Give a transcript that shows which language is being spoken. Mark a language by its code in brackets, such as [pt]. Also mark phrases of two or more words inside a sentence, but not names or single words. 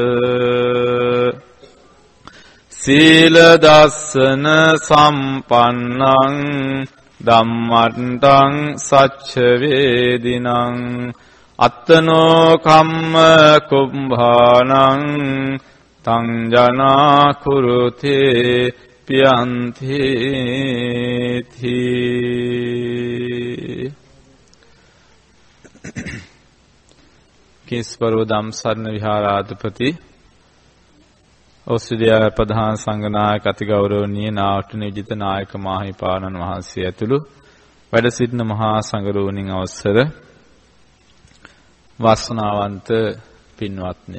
[pi] සීල දස්සන සම්පන්නං ධම්මන්තං සච්ච වේදිනං අත්තනෝ කම්ම කුම්භානං තං ජනා කුරුතේ පියන්ති [si] කිස්පරෝ ධම්සරණ විහාරාධිපති ඔස්ට්‍රේලියාවේ ප්‍රධාන සංඝනායක අතිගෞරවනීය නාට්‍ය විජිත නායක මාහිපාණන් වහන්සේ ඇතුළු වැඩ සිටින මහා සංඝරෝණින් අවසර වාසනාවන්ත පින්වත්නි.